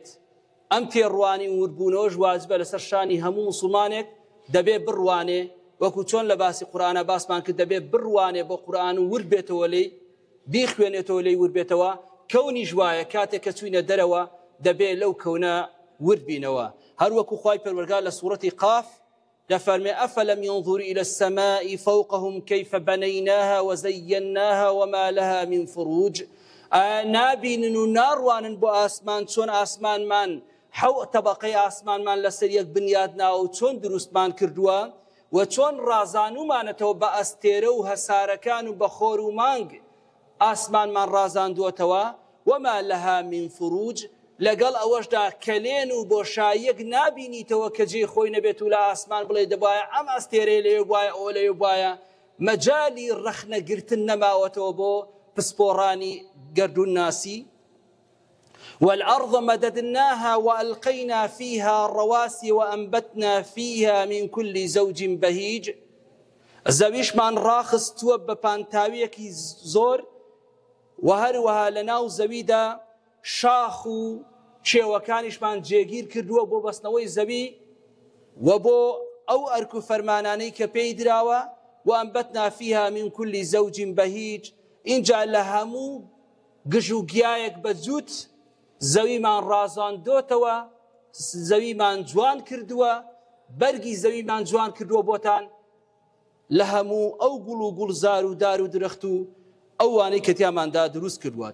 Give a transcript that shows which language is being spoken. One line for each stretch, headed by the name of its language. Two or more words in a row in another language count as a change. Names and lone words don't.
Central Kurdish: ئەم تێڕوانی وربوونەوەش واجبە لەسەر شانی هەموو موسڵمانێک، دەبێ بڕوانێ وەکو چۆن لە باسی قورئانە باسمان کرد، دەبێ بڕوانێ بۆ قورئان و ور بێتەوە لێی، بیخوێنێتەوە لێی ور بێتەوە. کەونیش وایە کاتێک کە چوینە دەرەوە دەبێ لەو کەونە ور بینەوە. هەروەکو خوای پەروەردگار لە سوورەتی قاف دەفەرمێ
Arabic: ئەفەلەم ينظروا إلى السماء فوقهم كيف بنيناها وزيناها وما لها من فروج.
Central Kurdish: نابینن و ناڕوانن بۆ ئاسمان چۆن ئاسمانمان حەو تەبەقەی ئاسمانمان لەسەر یەک بنیادناوە و چۆن دروستمان کردووە و چۆن ڕازانومانەتەوە بە ئەستێرە و هەسارەکان و بە خۆر و مانگ ئاسمانمان ڕازاندووەتەوە.
Arabic: وما لها من فروج،
Central Kurdish: لەگەڵ ئەوەشدا کەلێن و بۆشاییەک نابینیتەوە کە جێ خۆی نەبێت و لە ئاسمان بڵێ دەبایە ئەم ئەستێرەی لێ وایە ئەوە لێ وایە. مەجالی ڕەخنەگرتن نەماوەتەوە بۆ پسپۆڕانی گەردون ناسی.
Arabic: والأرض مددناها وألقينا فيها رواسي وأنبتنا فيها من كل زوج بهيج.
Central Kurdish: زەویشمان ڕاخستووە بە پانتاویەکی زۆر و هەروەها لەناو زەویدا شاخ و کێوەکانیشمان جێگیر کردووە بۆ بەستنەوەی زەوی و بۆ ئەو ئەرک و فەرمانانەی کە پێی دراوە.
Arabic: وأنبتنا فيها من كل زوج بهيج،
Central Kurdish: اینجا لە هەموو گژ و گیایەک بەجووت زەویمان ڕازاندۆتەوە، زەویمان جوان کردووە، بەرگی زەویمان جوان کردووە بۆتان لە هەموو ئەو گوڵ و گوڵزار و دار و درەخت و ئەوانەی کە تیاماندا دروست کردووە.